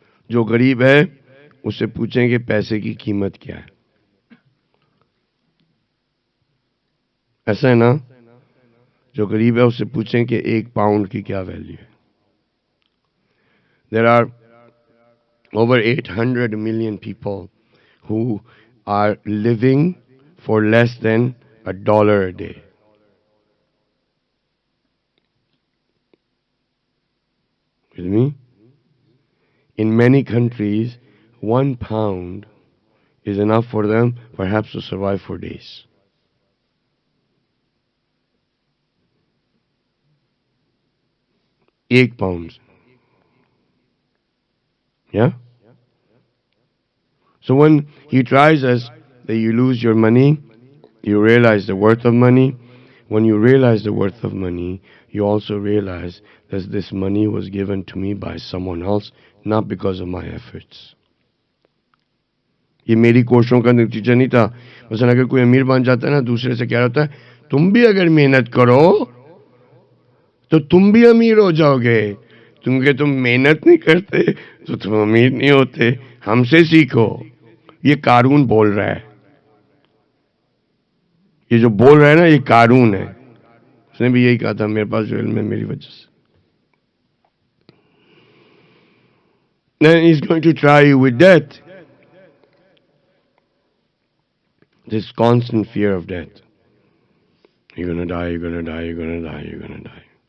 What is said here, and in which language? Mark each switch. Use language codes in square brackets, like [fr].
[hi] जो गरीब है उससे पूछें कि पैसे की कीमत क्या है. ऐसा है ना? जो गरीब है उससे पूछें कि 1 पाउंड की क्या वैल्यू है. [en] There are over 800 million people who are living for less than $1 a day. With me? In many countries, £1 is enough for them perhaps to survive for days. £1. Yeah? So when he tries us that you lose your money, you realize the worth of money. When you realize the worth of money, you also realize that this money was given to me by someone else, not because of my efforts. [hi] ये मेरी कोशिशों का नतीजा नहीं था. मसलन अगर कोई अमीर बन जाता है ना, दूसरे से क्या होता है, तुम भी अगर मेहनत करो तो तुम भी अमीर हो जाओगे. क्योंकि तुम मेहनत नहीं करते तो तुम अमीर नहीं होते. हमसे सीखो. ये कारून बोल रहा है. ये जो बोल रहा है ना, ये कारून है. उसने भी यही कहा था, मेरे पास जो इल्म है मेरी वजह से. [en] Then he's going to try you with death. This constant fear of death. You're gonna die, you're gonna die, you're gonna die, you're gonna die.